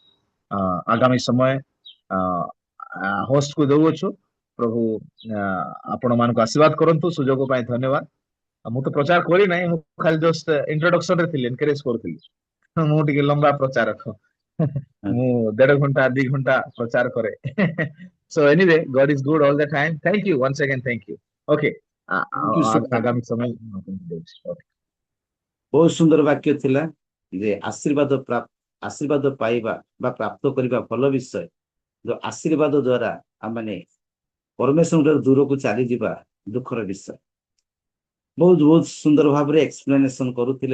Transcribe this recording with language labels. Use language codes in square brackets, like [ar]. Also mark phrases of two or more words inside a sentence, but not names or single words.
[or] ଆଗାମୀ ସମୟ ହୋଷ୍ଟ କୁ ଦେଉଅଛୁ। ପ୍ରଭୁ ଆପଣ ମାନଙ୍କୁ ଆଶୀର୍ବାଦ କରନ୍ତୁ। ସୁଯୋଗ ପାଇଁ ଧନ୍ୟବାଦ। ମୁଁ ତ ପ୍ରଚାର କରି ନାହିଁ, ମୁଁ ଖାଲି [en] just introduction [or] ରେ ଥିଲି, ଏନକରେଜ କରୁଥିଲି। ମୁଁ ଟିକେ ଲମ୍ବା ପ୍ରଚାରକ, ମୁଁ 1.5 ଘଣ୍ଟା 2 ଘଣ୍ଟା ପ୍ରଚାର କରେ। [en] So anyway, God is good all the time. Thank you once again, thank you. Okay, you so much. [or] ଆଗାମୀ ସମୟ ବହୁତ ସୁନ୍ଦର ବାକ୍ୟ ଥିଲା ଯେ ଆଶୀର୍ବାଦ ପାଇବା ବା ପ୍ରାପ୍ତ କରିବା ଭଲ ବିଷୟ, ଯୋଉ ଆଶୀର୍ବାଦ ଦ୍ଵାରା ଆମେ ପରମେଶ୍ୱର ଦୂରକୁ ଚାଲିଯିବା ଦୁଃଖର ବିଷୟ। ବହୁତ ବହୁତ ସୁନ୍ଦର ଭାବରେ ଏକ୍ସପ୍ଲେନେସନ କରୁଥିଲେ।